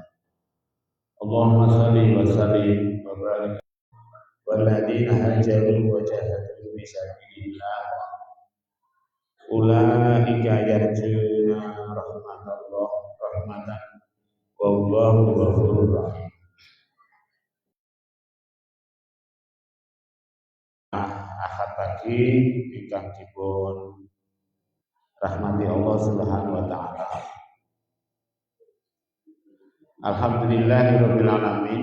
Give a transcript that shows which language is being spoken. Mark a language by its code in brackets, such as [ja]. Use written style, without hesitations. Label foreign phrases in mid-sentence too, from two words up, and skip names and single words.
[ar] اللهم صل وسلم وبارك والذين هاجروا وجاهدوا في سبيل الله أولئك يرجون رحمة والله غفور رحيم. [jv] Ahad pagi ingkang dipun rahmati Allah [ar] سبحانه وتعالى. الحمد لله رب العالمين.